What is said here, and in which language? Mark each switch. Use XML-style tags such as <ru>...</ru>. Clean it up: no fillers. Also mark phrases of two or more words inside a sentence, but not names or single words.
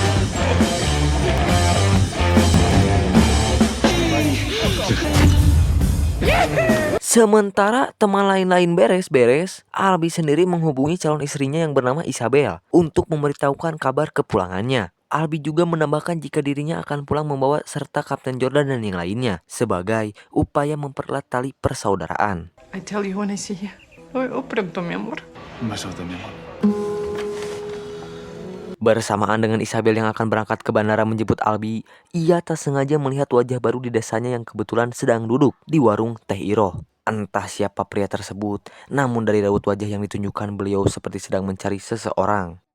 <id>Sementara teman lain-lain beres-beres, Albi sendiri menghubungi calon istrinya yang bernama Isabel untuk memberitahukan kabar kepulangannya. Albi juga menambahkan jika dirinya akan pulang membawa serta Kapten Jordan dan yang lainnya sebagai upaya mempererat tali persaudaraan.</id> <en>I tell you when I see you.</en> <es>Oh, pronto, mi amor.</es> <id>Bersamaan dengan Isabel yang akan berangkat ke bandara menjemput Albi, ia tak sengaja melihat wajah baru di desanya yang kebetulan sedang duduk di warung Teh Iroh. Entah siapa pria tersebut, namun dari raut wajah yang ditunjukkan beliau seperti sedang mencari seseorang.</id>